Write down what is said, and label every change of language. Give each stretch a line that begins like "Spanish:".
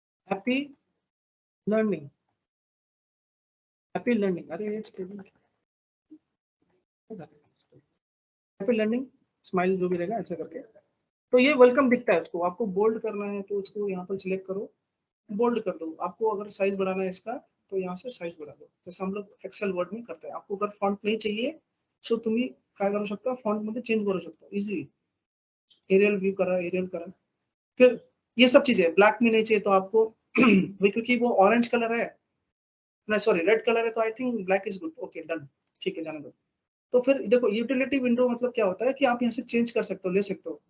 English: happy learning, happy learning, अरे happy learning smile
Hindi: जो भी रहेगा ऐसा करके। तो ये वेलकम दिखता है, उसको आपको बोल्ड करना है तो उसको यहाँ पर सिलेक्ट करो, बोल्ड कर दो। आपको अगर साइज बढ़ाना है इसका तो यहाँ से साइज बढ़ा दो, जैसे हम लोग एक्सेल वर्ड में करते हैं। आपको अगर फॉन्ट नहीं चाहिए तो
Marathi: तुम्ही काय करू शकता, फॉन्ट मध्ये चेंज करू शकता इजी। एरियल व्यू करा, एरियल करा।
Hindi: फिर ये सब चीजें ब्लैक में नहीं चाहिए तो आपको वही, क्योंकि वो ऑरेंज कलर है ना, सॉरी रेड कलर है, तो
English: I think black is good.
Hindi: Okay done, ठीक है जाने दो। तो फिर देखो यूटिलिटी विंडो मतलब क्या होता है कि आप यहाँ से चेंज कर सकते हो, ले सकते हो।